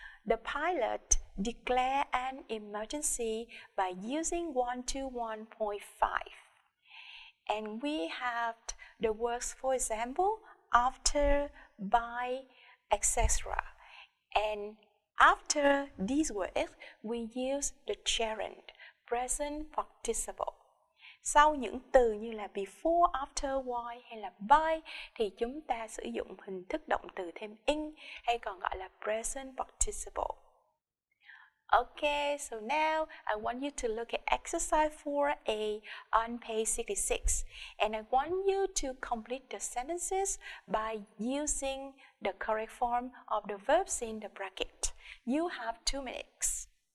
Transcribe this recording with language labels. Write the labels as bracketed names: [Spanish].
[English] The pilot declared an emergency by using 121.5. And we have the words, for example, after, by, etc. And after these words, we use the gerund, present participle. [Vietnamese] Sau những từ như là before, after, while hay là by thì chúng ta sử dụng hình thức động từ thêm in hay còn gọi là present participle. [English] Okay, so now I want you to look at exercise 4A on page 66 and I want you to complete the sentences by using the correct form of the verbs in the bracket. You have 2 minutes.